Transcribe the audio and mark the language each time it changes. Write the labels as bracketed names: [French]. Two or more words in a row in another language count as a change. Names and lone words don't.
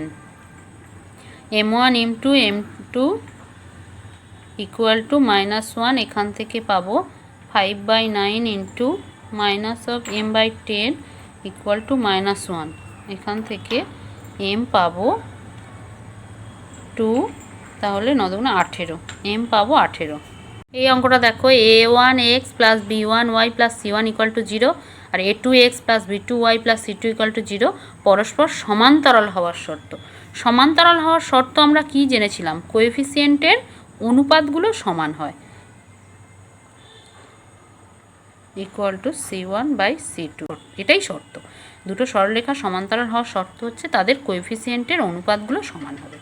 [Bangla] m1 ইন্টু m2 [English] equal to [Bangla] -1, এখান থেকে পাবো 5/9 ইন্টু -m/10 [English] equal to [Bangla] -1, এখান থেকে m পাবো 2, তাহলে 9 × 18, m পাবো 18। এই অঙ্কটা দেখো, a1x + b1y + c1 = 0 আর a2x + b2y + c2 = 0 পরস্পর সমান্তরাল হওয়ার শর্ত। সমান্তরাল হওয়ার শর্ত আমরা কি জেনেছিলাম, কোএফিসিয়েন্টের অনুপাতগুলো সমান হয়, = c1/c2, এটাই শর্ত। দুটো সরলরেখা সমান্তরাল হওয়ার শর্ত হচ্ছে তাদের কোএফিসিয়েন্টের অনুপাতগুলো সমান হবে।